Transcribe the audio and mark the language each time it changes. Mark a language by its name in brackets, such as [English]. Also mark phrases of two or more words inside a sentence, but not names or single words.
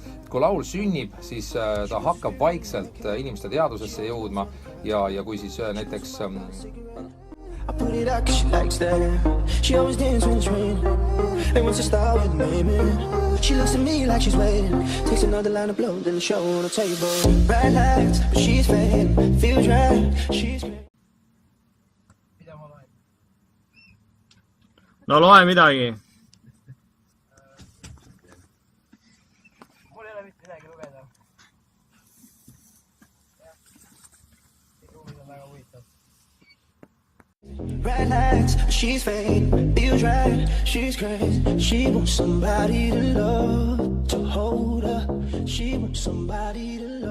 [Estonian] kui laul sünnib, siis ta hakkab vaikselt inimeste teadvusesse jõudma ja kui siis näiteks [English] I put it out 'cause she likes that. She always dance when it's raining. And once I start with naming, she looks at me like she's waiting. Takes another line of blow, then the show on the table. Bright lights, but she's fading. Feels right, she's great. [Estonian] No loe midagi. Mul ei ole mitte midagi lugeda. Ruumid on väga huvitav. [English] Bright lights, she's fading. Feels right, she's crazy. She wants somebody to love, to hold her. She wants somebody to